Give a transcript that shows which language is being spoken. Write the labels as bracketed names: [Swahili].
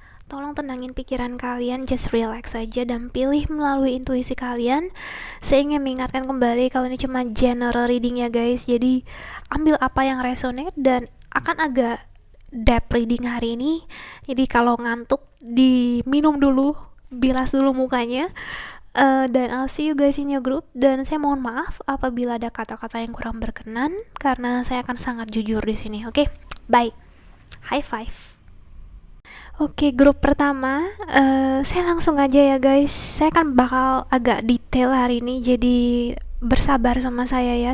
[Indonesian] Tolong tenangin pikiran kalian, [English] just relax [Indonesian] aja dan pilih melalui intuisi kalian. Saya ingin mengingatkan kembali kalau ini cuma [English] general reading [Indonesian] ya guys, jadi ambil apa yang resonate dan akan agak [English] depth reading [Indonesian] hari ini. Jadi kalau ngantuk diminum dulu, bilas dulu mukanya. Dan [English] I'll see you guys in your group. [Indonesian] Dan saya mohon maaf apabila ada kata-kata yang kurang berkenan karena saya akan sangat jujur di sini. Oke, bye. [English] High five. [Indonesian] Oke, grup pertama, saya langsung aja ya guys. Saya kan bakal agak detail hari ini, jadi bersabar sama saya ya.